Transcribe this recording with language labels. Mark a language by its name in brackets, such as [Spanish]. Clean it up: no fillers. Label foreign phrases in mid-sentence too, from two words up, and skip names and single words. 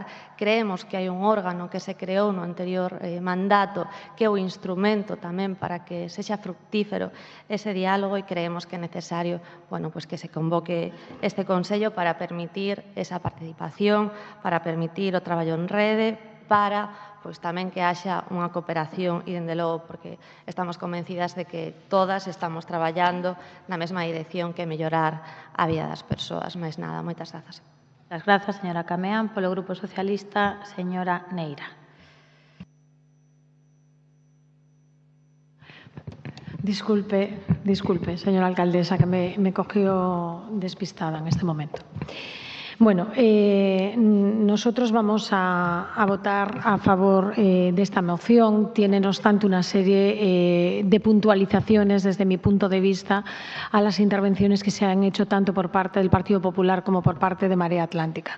[Galician] Creemos que hai un órgano que se creou no anterior mandato que é o instrumento tamén para que sexa fructífero ese diálogo e creemos que é necesario que se convoque este Consello para permitir esa participación, para permitir o traballo en rede, para tamén que haxa unha cooperación e, dende logo, porque estamos convencidas de que todas estamos traballando na mesma dirección que mellorar a vida das persoas. Mais nada, moitas grazas. Moitas grazas, señora Cameán. Polo Grupo Socialista, señora Neira. [Spanish] Disculpe, señora alcaldesa, que me cogió despistada en este momento. Bueno, nosotros vamos a votar a favor de esta moción. Tiene, no obstante, una serie de puntualizaciones desde mi punto de vista a las intervenciones que se han hecho tanto por parte del Partido Popular como por parte de Marea Atlántica.